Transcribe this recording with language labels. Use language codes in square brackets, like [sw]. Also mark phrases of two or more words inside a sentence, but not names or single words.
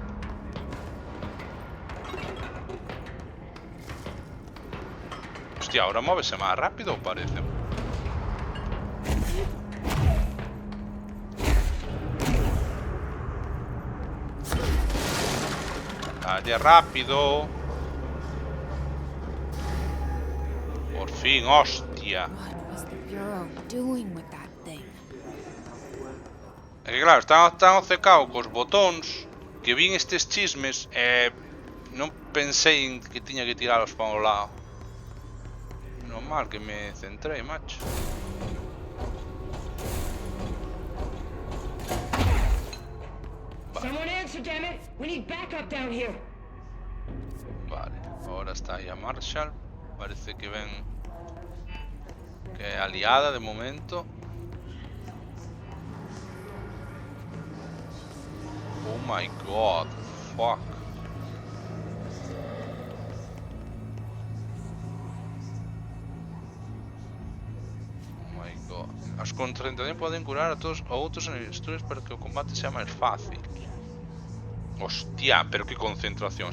[gl] Hostia, ahora móvese máis rápido, parece. Dalle rápido. Por fin, hostia. [en] What was the Bureau doing with that thing? [gl] É que claro, están tan obcecados cos botóns que vin estes chismes e non pensei en que tiña que tiralos para un lado. Normal que me centrei, macho. [en] Someone answer, damn it! We need backup down here. [gl] Vale, ahora está aí a Marshall. Parece que ven que é aliada de momento. [en] Oh my god, fuck. [gl] As concentracións poden curar a todos ou outros enemigos para que o combate sea máis fácil. Hostia, pero que concentracións.